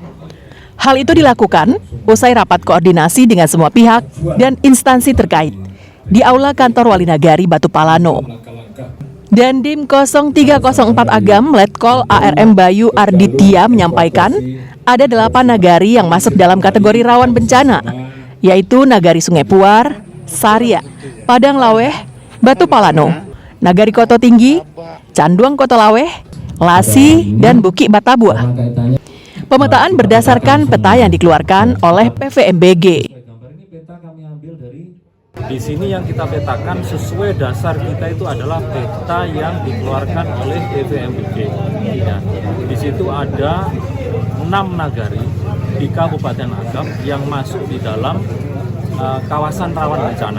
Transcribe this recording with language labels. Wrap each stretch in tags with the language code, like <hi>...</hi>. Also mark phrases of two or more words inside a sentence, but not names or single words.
<id>Hal itu dilakukan usai rapat koordinasi dengan semua pihak dan instansi terkait di Aula Kantor Wali Nagari Batu Palano. Dandim 0304 Agam Letkol ARM Bayu Arditya menyampaikan ada 8 nagari yang masuk dalam kategori rawan bencana, yaitu Nagari Sungai Puar, Sarya, Padang Laweh, Batu Palano, Nagari Koto Tinggi, Canduang Koto Laweh, Lasi, dan Buki Batabuah. Pemetaan berdasarkan peta yang dikeluarkan oleh PVMBG. Di sini yang kita petakan sesuai dasar kita itu adalah peta yang dikeluarkan oleh PVMBG. Ya, di situ ada 6 nagari di Kabupaten Agam yang masuk di dalam kawasan rawan bencana.</id>